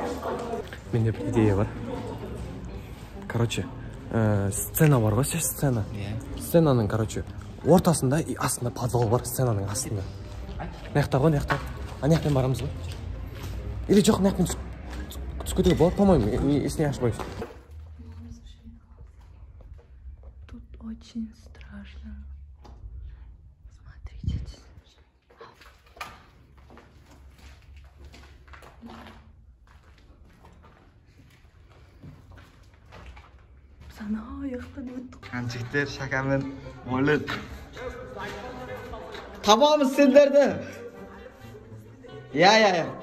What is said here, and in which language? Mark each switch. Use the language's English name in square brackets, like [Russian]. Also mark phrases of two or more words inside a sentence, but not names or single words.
[Kazakh] Менде бір идея бар. Короче, сцена бар ғой, сцена. Сценаның, короче, ортасында и астында подвал бар, сценаның астында. Наяқта ғой, наяқта. Наяқтан барамыз ғой. Или жоқ, наяқтан түсіп кетуге болады, [Russian] по-моему, если не ошибаюсь. Тут очень страшно. Смотрите. [Kazakh] Жігіттер, Шәкәрмен, Маулен. Табамыз сендерді. Я.